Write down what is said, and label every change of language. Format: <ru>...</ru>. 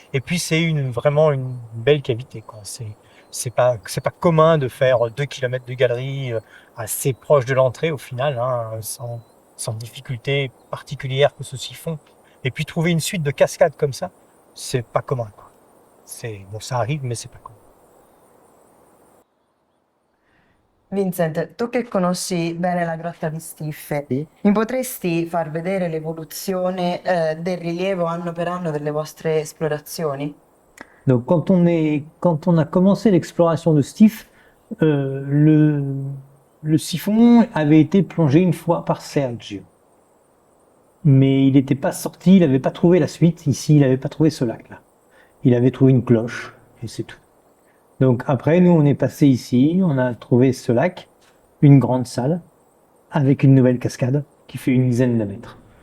<fr>Et puis c'est vraiment une belle cavité, quoi. C'est pas commun de faire 2 kilomètres de galerie assez proche de l'entrée au final, hein, sans difficulté particulière que ceux-ci font. Et puis trouver une suite de cascades comme ça, c'est pas commun, quoi. Bon, ça arrive, mais c'est pas commun.</fr> <it>Vincent, tu che conosci bene la grotta di Stiffe, Sì. mi potresti far vedere l'evoluzione del rilievo anno per anno delle vostre esplorazioni?</it> <fr>Donc quand on a commencé l'exploration de Steve, le siphon avait été plongé une fois par Sergio. Mais il n'était pas sorti, il n'avait pas trouvé la suite. Ici, il n'avait pas trouvé ce lac-là. Il avait trouvé une cloche, et c'est tout. Donc après, nous, on est passé ici, on a trouvé ce lac, une grande salle, avec une nouvelle cascade qui fait une dizaine de mètres.</fr>